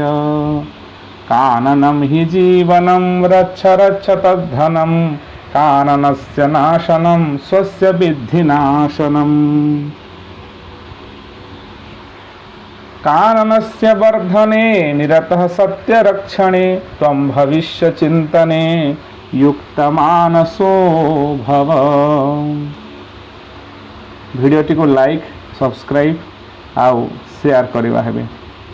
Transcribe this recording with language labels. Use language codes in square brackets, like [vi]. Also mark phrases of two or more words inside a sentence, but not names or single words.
[sa] काननं हि जीवनं रच्छ रच्छ तद्धनं काननस्य नाशनं स्वस्य विद्धि नाशनम्। काननस्य वर्धने निरतः सत्यरक्षणे त्वं भविष्यचिन्तने युक्तमानसो भव। [or] ଭିଡିଓଟି କୁ [en] like subscribe [or] ଆଉ ଶେୟାର କରିବା ହେବ।